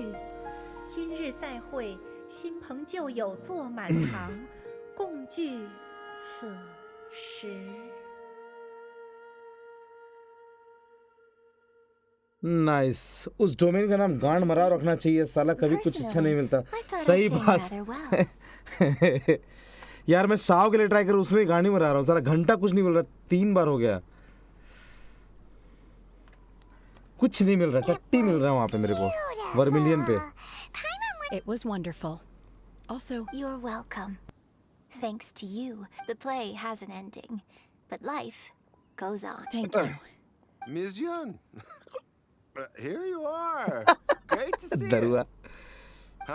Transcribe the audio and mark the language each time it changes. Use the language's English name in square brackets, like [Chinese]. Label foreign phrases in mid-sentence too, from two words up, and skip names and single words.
[Chinese] 今日再会，新朋旧友坐满堂，共聚此时。 [Hindi] नाइस उस डोमेन का नाम गांड मरा रखना चाहिए साला कभी कुछ अच्छा नहीं मिलता सही बात यार मैं साव के लिए ट्राई करूँ उसमें गांड ही मरा रहा हूँ साला घंटा कुछ नहीं मिल रहा 3 बार हो गया कुछ नहीं मिल रहा टट्टी मिल रहा है वहाँ पे मेरे को वर्मिलियन पे [English] It was wonderful. Also, You're welcome. Thanks to you, the play has an ending, but life goes on. Thank you. Ms. Yun. Here you are. Great to see you. Huh?